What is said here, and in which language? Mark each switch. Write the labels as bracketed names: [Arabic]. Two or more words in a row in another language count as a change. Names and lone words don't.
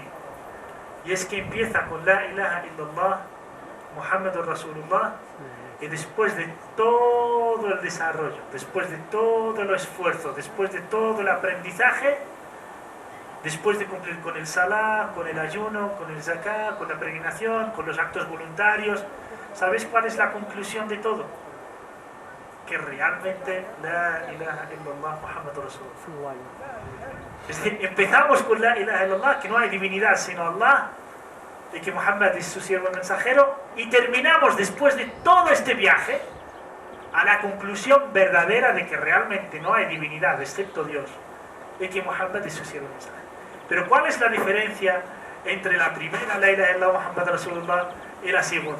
[Spanish] Y es que empieza con [Arabic] لا إله إلا الله، محمد رسول الله, [Spanish] y después de todo el desarrollo, después de todo el esfuerzo, después de todo el aprendizaje, después de cumplir con el salah, con el ayuno, con el zakah, con la peregrinación, con los actos voluntarios, ¿sabéis cuál es la conclusión de todo? Que realmente [Arabic] لا إله إلا الله محمد رسول الله. [Spanish] Es decir, empezamos con [Arabic] لا إله إلا الله, [Spanish] que no hay divinidad sino Allah, y que Muhammad es su siervo mensajero, y terminamos después de todo este viaje a la conclusión verdadera de que realmente no hay divinidad excepto Dios, y que Muhammad es su siervo mensajero. Pero ¿cuál es la diferencia entre la primera [Arabic] لا إله إلا الله محمد رسول الله [Spanish] y la segunda?